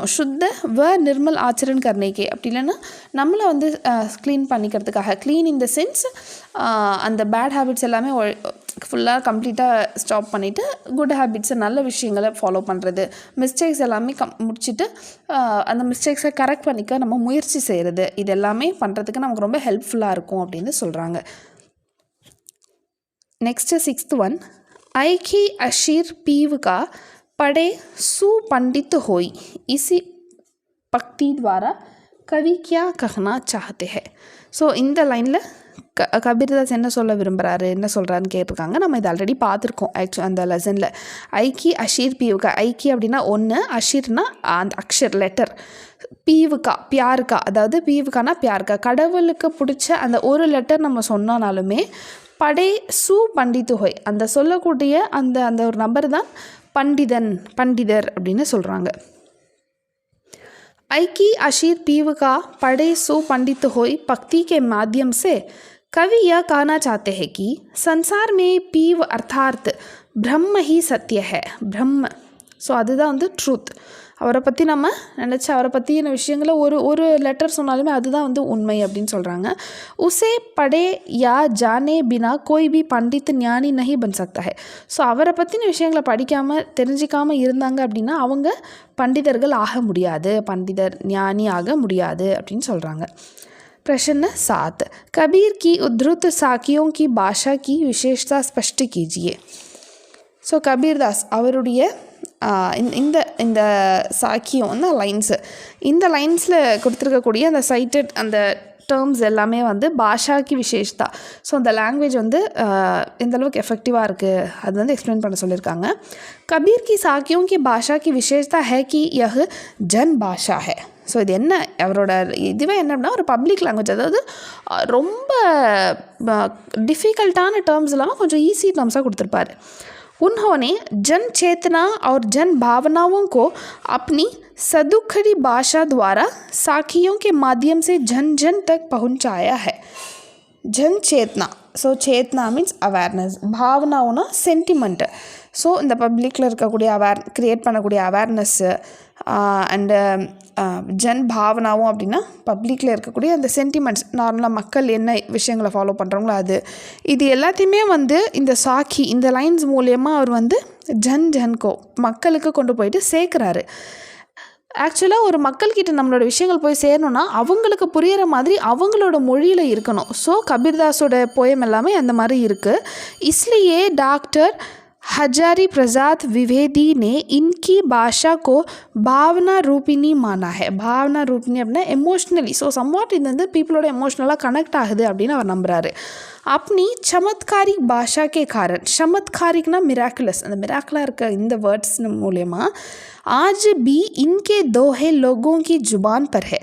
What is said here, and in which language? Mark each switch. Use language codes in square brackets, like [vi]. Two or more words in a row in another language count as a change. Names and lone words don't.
[hi] शुद्ध व निर्मल आचरण करने के, [ta] அப்படி இல்லைன்னா நம்மளை வந்து க்ளீன் பண்ணிக்கிறதுக்காக, [en] clean in the sense [ta] அந்த [en] bad habits [ta] எல்லாமே ஃபுல்லாக கம்ப்ளீட்டாக ஸ்டாப் பண்ணிவிட்டு [en] good habits, [ta] நல்ல விஷயங்களை ஃபாலோ பண்ணுறது, மிஸ்டேக்ஸ் எல்லாமே முடிச்சுட்டு அந்த மிஸ்டேக்ஸை கரெக்ட் பண்ணிக்க நம்ம முயற்சி செய்கிறது, இது எல்லாமே பண்ணுறதுக்கு நமக்கு ரொம்ப ஹெல்ப்ஃபுல்லாக இருக்கும் அப்படின்னு சொல்கிறாங்க. [en] next 6th one, [hi] ऐकै अषिर पीव का पढ़े सुपंडित होई इसी पक्ति द्वारा कवि क्या कहना चाहते हैं. [ta] ஸோ இந்த லைனில் கபீர்தாஸ் என்ன சொல்ல விரும்புகிறாரு, என்ன சொல்கிறாருன்னு கேட்டிருக்காங்க. நம்ம இது ஆல்ரெடி பார்த்துருக்கோம் அந்த லெசனில். [hi] ऐकै अषिर पीव का, [ta] ஐக்கி அப்படின்னா ஒன்று, அஷீர்னா அந்த அக்ஷர் லெட்டர், [hi] पीव का प्यार का, [ta] அதாவது பீவுக்கானா பியாருக்கா, கடவுளுக்கு பிடிச்ச அந்த ஒரு லெட்டர் நம்ம சொன்னாலுமே [hi] पढ़े सु पंडित होई, [ta] அந்த சொல்லக்கூடிய அந்த அந்த ஒரு நபர் தான் பண்டிதர் அப்படின்னு சொல்கிறாங்க. [hi] ऐकै अषिर पीव का पढ़े सो पंडित होई भक्ति के माध्यम से कवि यह कहना चाहते हैं कि संसार में पीव अर्थात ब्रह्म ही सत्य है. ब्रह्म, [ta] ஸோ அதுதான் வந்து ட்ரூத். அவரை பற்றி நம்ம நினச்சி அவரை பற்றின விஷயங்களை ஒரு லெட்டர் சொன்னாலுமே அதுதான் வந்து உண்மை அப்படின்னு சொல்கிறாங்க. [hi] उसे पढ़े या जाने बिना कोई भी पंडित ज्ञानी नहीं बन सकता है. [ta] ஸோ அவரை பற்றின விஷயங்களை படிக்காமல் தெரிஞ்சிக்காமல் இருந்தாங்க அப்படின்னா அவங்க பண்டிதர்கள் ஆக முடியாது, பண்டிதர் ஞானி ஆக முடியாது அப்படின்னு சொல்கிறாங்க. [hi] प्रश्न 7, कबीर की उद्धृत साखियों की भाषा की विशेषता स्पष्ट कीजिए. [ta] ஸோ கபீர்தாஸ் அவருடைய இந்த இந்த சாக்கியம் அந்த லைன்ஸு, இந்த லைன்ஸில் கொடுத்துருக்கக்கூடிய அந்த சைட்டட் அந்த டேர்ம்ஸ் எல்லாமே வந்து [hi] भाषा की विशेषता, [ta] ஸோ அந்த லாங்குவேஜ் வந்து எந்தளவுக்கு எஃபெக்டிவாக இருக்குது அது வந்து எக்ஸ்பிளைன் பண்ண சொல்லியிருக்காங்க. [hi] कबीर की साखियों की भाषा की विशेषता है कि यह जन भाषा है. [ta] ஸோ இது என்ன அவரோட இதுவே என்ன அப்படின்னா ஒரு [en] public language, [ta] அதாவது ரொம்ப டிஃபிகல்ட்டான டேர்ம்ஸ் இல்லாமல் கொஞ்சம் ஈஸி டேர்ம்ஸாக கொடுத்துருப்பாரு. [hi] उन्होंने जन चेतना और जन भावनाओं को अपनी सदुखड़ी भाषा द्वारा साखियों के माध्यम से जन जन तक पहुंचाया है. जन चेतना, [ta] ஸோ சேத்னா மீன்ஸ் அவேர்னஸ், பாவனாவுனா சென்டிமெண்ட். ஸோ இந்த பப்ளிக்கில் இருக்கக்கூடிய க்ரியேட் பண்ணக்கூடிய அவேர்னஸ்ஸு அண்டு ஜன் பாவனாவும் அப்படின்னா பப்ளிக்கில் இருக்கக்கூடிய அந்த சென்டிமெண்ட்ஸ், நார்மலாக மக்கள் என்ன விஷயங்களை ஃபாலோ பண்ணுறாங்களோ அது, இது எல்லாத்தையுமே வந்து இந்த சாக்கி இந்த லைன்ஸ் மூலயமா அவர் வந்து ஜன்கோ மக்களுக்கு கொண்டு போயிட்டு சேர்க்குறாரு. ஆக்சுவலாக ஒரு மக்கள்கிட்ட நம்மளோட விஷயங்கள் போய் சேரணும்னா அவங்களுக்கு புரிகிற மாதிரி அவங்களோட மொழியில் இருக்கணும். ஸோ கபீர்தாஸோட போயம் எல்லாமே அந்த மாதிரி இருக்குது. [hi] इसलिए डॉक्टर हजारी प्रसाद द्विवेदी ने इनकी भाषा को भावना रूपिनी माना है. भावना रूपिनी [ta] அப்படின்னா எமோஷ்னலி, ஸோ சம்வாட் இது வந்து பீப்புளோட எமோஷ்னலாக கனெக்ட் ஆகுது அப்படின்னு அவர் நம்புகிறாரு. [hi] अपनी चमत्कारिक भाषा के कारण, चमत्कारिकना मिराकुलस, [ta] அந்த मिराकुला இருக்க இந்த வேர்ட்ஸ் மூலமா [hi] आज भी इनके दोहे लोगों की जुबान पर है.